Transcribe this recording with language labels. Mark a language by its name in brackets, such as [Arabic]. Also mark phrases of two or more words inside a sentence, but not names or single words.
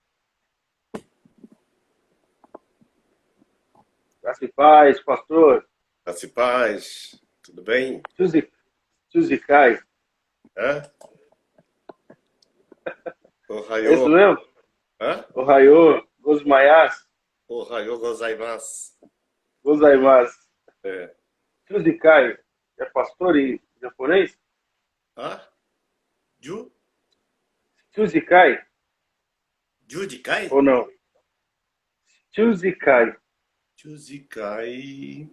[Portuguese] Graça e paz, pastor. Graça e paz, tudo bem? Tuzicai. Hã? É isso [Japanese] Ohayô. [Portuguese] mesmo? Hã? [Japanese] Ohayô, gozaimasu. Ohayô gozaimasu. Gozaimasu. [Portuguese] É. Tuzicai é pastor em japonês? Hã? Tuzicai Judikai? ou não? Tuzicai. Judikai.